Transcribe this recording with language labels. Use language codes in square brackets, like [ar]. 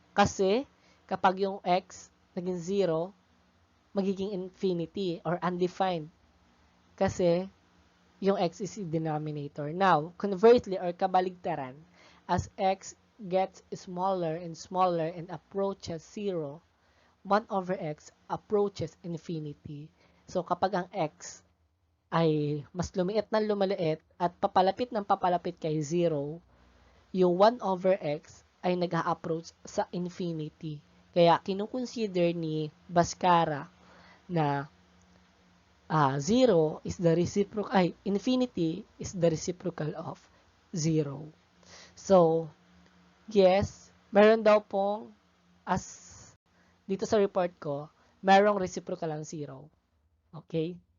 [tl] Kasi, kapag yung x naging 0, magiging infinity or undefined. Kasi, yung [en] x is the denominator. Now, conversely or [tl] kabaligtaran, [en] as x gets smaller and smaller and approaches 0, 1 over x approaches infinity. [tl] So, kapag ang x ay mas lumiit ng lumaliit at papalapit ng papalapit kay 0, yung 1 over x ay nag-a-approach sa infinity. Kaya, kinukonsider ni Bhaskara na 0 [en] is the reciprocal, infinity is the reciprocal of 0. [tl] So, yes, meron daw pong, as dito sa report ko, merong reciprocal ang 0. Okay?